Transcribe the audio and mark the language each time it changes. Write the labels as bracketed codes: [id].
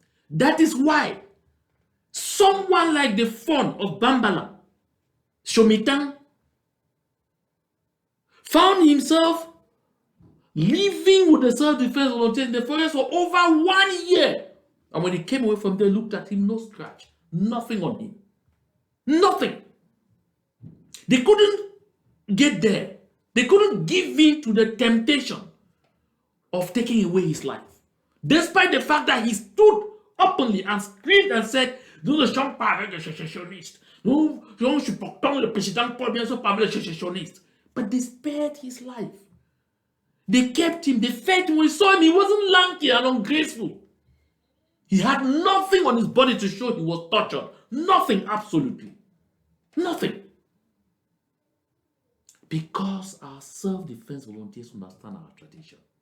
[en] That is why someone like the fund of Bambala, Shomitang, found himself living with the self-defense volunteers in the forest for over 1 year. And when he came away from there, looked at him, no scratch, nothing on him. Nothing. They couldn't get there. They couldn't give in to the temptation of taking away his life. Despite the fact that he stood openly and screamed and said, [fr] nous ne sommes pas avec les sécessionnistes. Nous supportons le président Paul, bien sûr, pas avec les sécessionnistes. [en] But they spared his life. They kept him, they fed him. When we saw him, he wasn't lanky and ungraceful. He had nothing on his body to show he was tortured. Nothing, absolutely. Nothing. Because our self-defense volunteers understand our tradition.